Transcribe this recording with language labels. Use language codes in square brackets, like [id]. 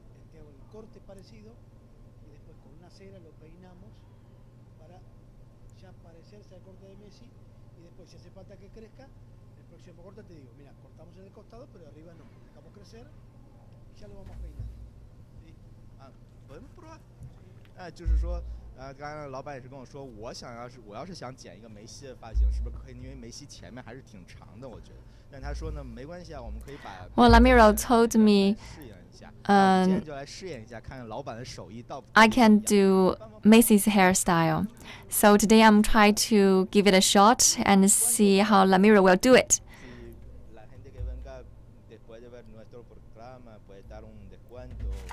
[es] Te hago el corte parecido y después con una cera lo peinamos para ya parecerse al corte de Messi y después si hace falta que crezca, el próximo corte te digo, mira, cortamos en el costado pero arriba no, dejamos crecer y ya lo vamos peinando. ¿Sí? ¿Podemos probar? [zh] 就是说。刚刚老板也是跟我说，我要是想剪一个梅西的发型，是不是可以？因为梅西前面还是挺长的，我觉得。但他说呢，没关系啊，我们可以把。 [en] Well, Lamiro told me, [zh] 试验一下。今天就来试验一下，看看老板的手艺到不。 [en] I can do Macy's hairstyle, so today I'm trying to give it a shot and see how Lamiro will do it. [es] La gente que venga después de ver nuestro programa puede dar un descuento.